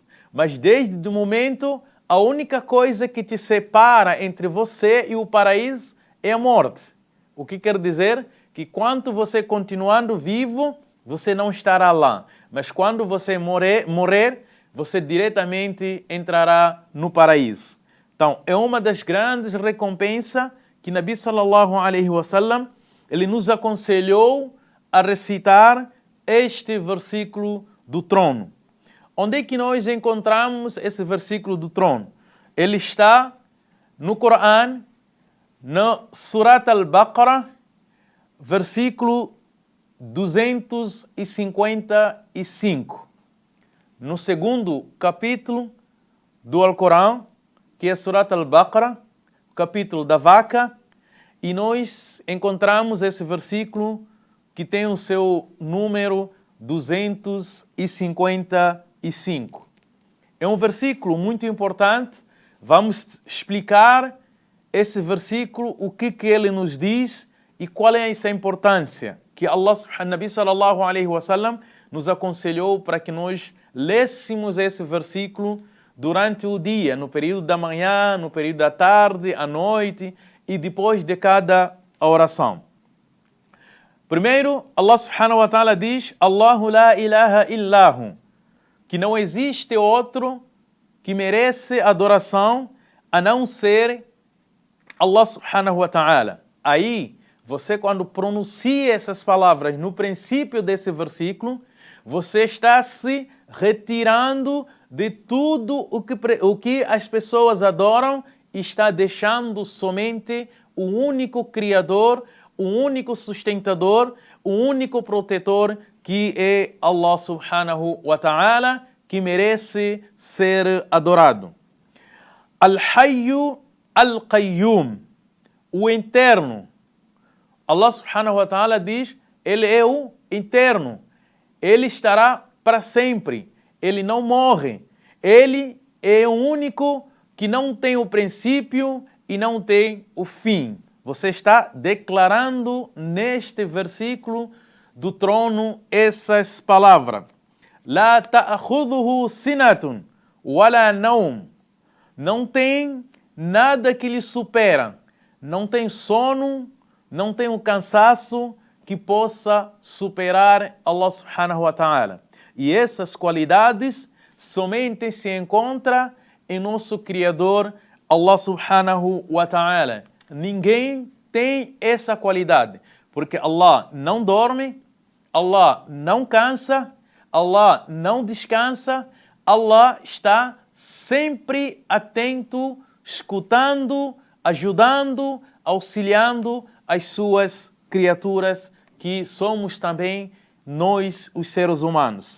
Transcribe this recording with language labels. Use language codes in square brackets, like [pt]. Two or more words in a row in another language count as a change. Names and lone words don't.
[pt] Mas desde o momento, a única coisa que te separa entre você e o paraíso é a morte. O que quer dizer? Que quando você continuando vivo, você não estará lá. Mas quando você morrer, você diretamente entrará no paraíso. Então, é uma das grandes recompensas que [ar] النبي صلى الله عليه وسلم [pt] ele nos aconselhou a recitar este versículo do trono. Onde é que nós encontramos esse versículo do trono? Ele está no Corão, no Surat al-Baqarah, versículo 255. No segundo capítulo do Alcorão, que é Surat al-Baqarah, capítulo da vaca, e nós encontramos esse versículo que tem o seu número 255. É um versículo muito importante. Vamos explicar esse versículo, o que ele nos diz e qual é essa importância que Allah, [ar] النبي صلى الله عليه وسلم, [pt] nos aconselhou para que nós lêssemos esse versículo durante o dia, no período da manhã, no período da tarde, à noite e depois de cada oração. Primeiro, [ar] الله سبحانه وتعالى [pt] diz: [ar] الله لا إله إلا هو, [pt] que não existe outro que merece adoração a não ser [ar] الله سبحانه وتعالى. [pt] Aí, você quando pronuncia essas palavras no princípio desse versículo, você está se retirando de tudo o que as pessoas adoram e está deixando somente o único Criador, o único sustentador, o único protetor, que é [ar] الله سبحانه وتعالى, [pt] que merece ser adorado. [ar] الحي القيوم, [pt] o eterno. [ar] الله سبحانه وتعالى [pt] diz, ele é o eterno. Ele estará para sempre. Ele não morre. Ele é o único que não tem o princípio e não tem o fim. Você está declarando neste versículo do trono essas palavras. [ar] لا تأخذه سنة ولا نوم. [pt] Não tem nada que lhe supera. Não tem sono, não tem um cansaço que possa superar [ar] الله سبحانه وتعالى. [pt] E essas qualidades somente se encontram em nosso Criador, [ar] الله سبحانه وتعالى. [pt] Ninguém tem essa qualidade, porque Allah não dorme, Allah não cansa, Allah não descansa, Allah está sempre atento, escutando, ajudando, auxiliando as suas criaturas, que somos também nós, os seres humanos.